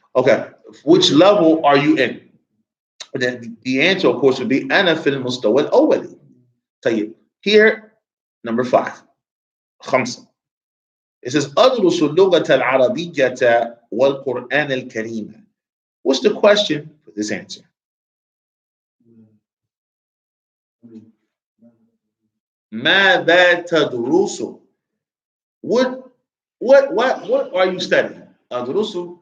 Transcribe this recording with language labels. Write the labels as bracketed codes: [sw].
[en] Okay, which level are you in? The answer, of course, would be [ar] أنا في المستوى الأولي. [en] طيب, here, number 5. [ar] خمسة. [en] It says [ar] أدرس اللغة العربية والقرآن الكريم. [en] What's the question for this answer? [ar] ماذا تدرس? [en] What are you studying? أدرس.